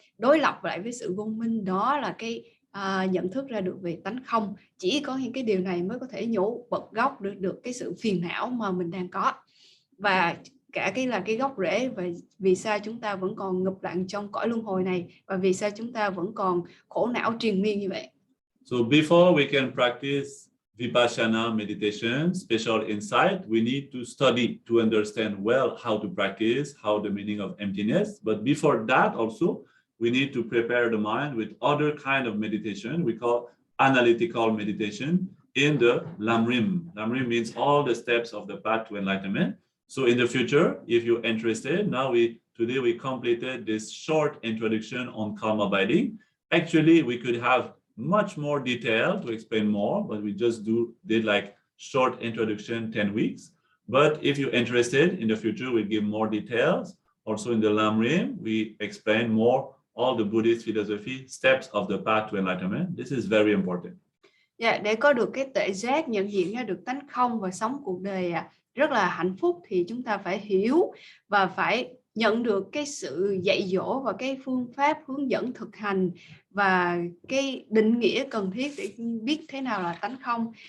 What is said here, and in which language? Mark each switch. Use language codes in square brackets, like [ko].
[vi] Đối lập lại với sự vô minh đó là cái nhận thức ra được về tánh không. Chỉ có những cái điều này mới có thể nhổ bật gốc được cái sự phiền não mà mình đang có, và cả cái là cái gốc rễ và vì sao chúng ta vẫn còn ngụp lặn trong cõi luân hồi này, và vì sao chúng ta vẫn còn khổ não triền miên như vậy. [en] So before we can practice Vipassana meditation, special insight, we need to study to understand well how to practice, how the meaning of emptiness. But before that also, we need to prepare the mind with other kind of meditation we call analytical meditation in the Lamrim. Lamrim means all the steps of the path to enlightenment. So in the future, if you're interested, today we completed this short introduction on calm abiding. Actually, we could have much more detail to explain more, but we just did like short introduction, 10 weeks. But if you're interested, in the future, we give more details. Also in the Lamrim, we explain more all the Buddhist philosophy, steps of the path to enlightenment. This is very important. [vi] Yeah, để có được cái tuệ giác, nhận diện ra được tánh không và sống cuộc đời rất là hạnh phúc, thì chúng ta phải hiểu và phải nhận được cái sự dạy dỗ và cái phương pháp hướng dẫn thực hành và cái định nghĩa cần thiết để biết thế nào là tánh không.